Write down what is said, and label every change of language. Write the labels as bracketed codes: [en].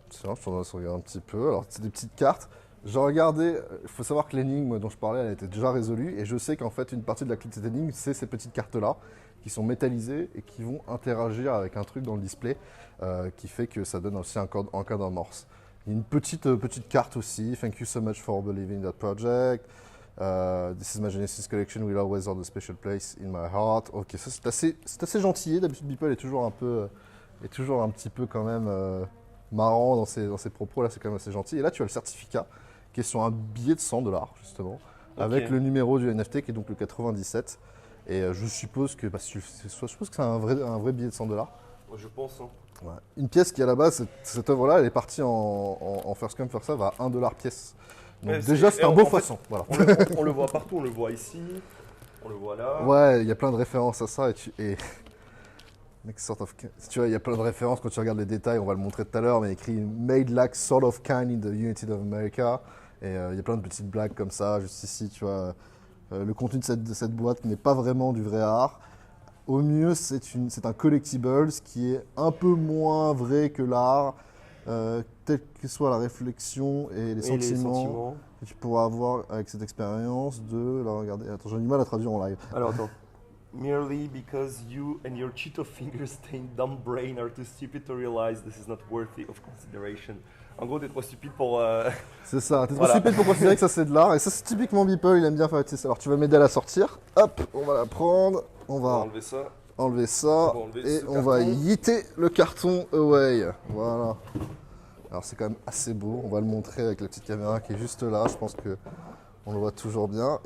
[fr] Tiens, je t'en laisse regarder un petit peu. Alors, c'est des petites cartes. J'ai regardé, il faut savoir que l'énigme dont je parlais, elle était déjà résolue. Et je sais qu'en fait, une partie de la clé de cette énigme, c'est ces petites cartes-là, qui sont métallisées et qui vont interagir avec un truc dans le display, qui fait que ça donne aussi un code en morse. Il y a une petite carte aussi. [en] Thank you so much for believing that project. This is my Genesis collection will always hold a special place in my heart. [fr] Ok, ça c'est assez gentil. D'habitude, Beeple est toujours un petit peu quand même marrant dans ses propos. Là, c'est quand même assez gentil. Et là, tu as le certificat qui est sur un billet de 100 $, justement, avec le numéro du NFT qui est donc le 97. Et je suppose que c'est un vrai billet de 100 $. Je pense. Hein. Ouais. Une pièce qui, à la base, cette œuvre-là, elle est partie en [en] first come, first serve [fr] à 1 $ pièce. Donc Ouais, déjà, c'est un beau poisson. Voilà. On le voit partout, on le voit ici, on le voit là. Ouais, il y a plein de références à ça. [en] Next sort of [fr] tu vois, il y a plein de références quand tu regardes les détails, on va le montrer tout à l'heure, mais il y a écrit [en] Made like sort of kind in the United of America. [fr] Et il y a plein de petites blagues comme ça, juste ici, tu vois. Le contenu de cette boîte n'est pas vraiment du vrai art. Au mieux, c'est un collectibles qui est un peu moins vrai que l'art, telle que soit la réflexion et les sentiments que tu pourras avoir avec cette expérience de la regarder. Attends, j'ai du mal à traduire en live. Alors attends. [en] Merely because you and your Cheeto finger-stained dumb brain are too stupid to realize this is not worthy of consideration. [fr] En gros, t'es trop stupide pour... C'est ça, t'es trop stupide pour considérer que ça c'est de l'art. Et ça, c'est typiquement Beeple, il aime bien faire ça. Alors, tu vas m'aider à la sortir. Hop, on va la prendre. On va enlever ça. Et on va yeeter le carton away. Voilà. Alors, c'est quand même assez beau. On va le montrer avec la petite caméra qui est juste là. Je pense que On le voit toujours bien.